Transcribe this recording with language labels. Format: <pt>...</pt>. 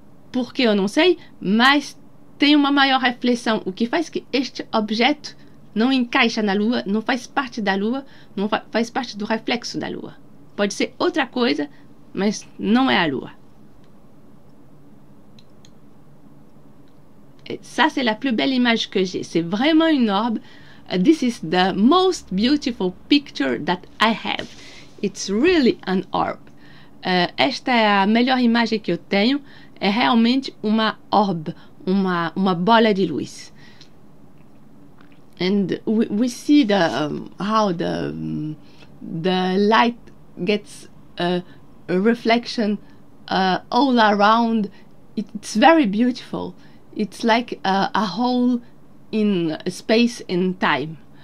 <pt>Por que eu não sei, mas tem uma maior reflexão, o que faz que este objeto não encaixa na Lua, não faz parte da Lua, não faz parte do reflexo da Lua. Pode ser outra coisa, mas não é a Lua.</pt> <fr>Et ça, c'est la plus belle image que j'ai. C'est vraiment une orbe.</fr> <en>This is the most beautiful picture that I have. It's really an orb.</en> <pt>Esta é a melhor imagem que eu tenho. É realmente uma orb, uma bola de luz.</pt> <en>And we see how the light gets a reflection all around. It's very beautiful. It's like a hole in space and time.</en>